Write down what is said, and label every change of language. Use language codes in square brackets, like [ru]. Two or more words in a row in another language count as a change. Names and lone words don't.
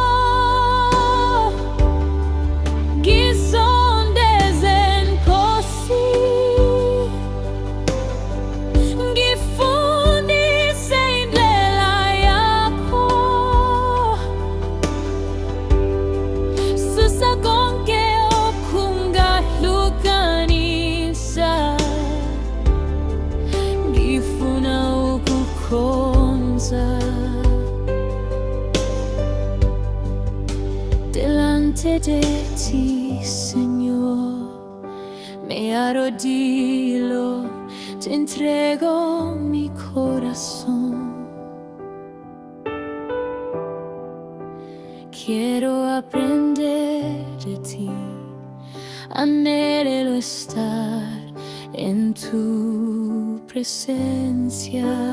[zu] Ngisondeze Nkosi, ngifundise indlela yakho. Susa konke okungahlukanisa, ngifuna ukukhonza. [es] Delante de ti, Señor, me arrodillo, te entrego mi corazón. Quiero aprender de ti, anhelo estar en tu presencia.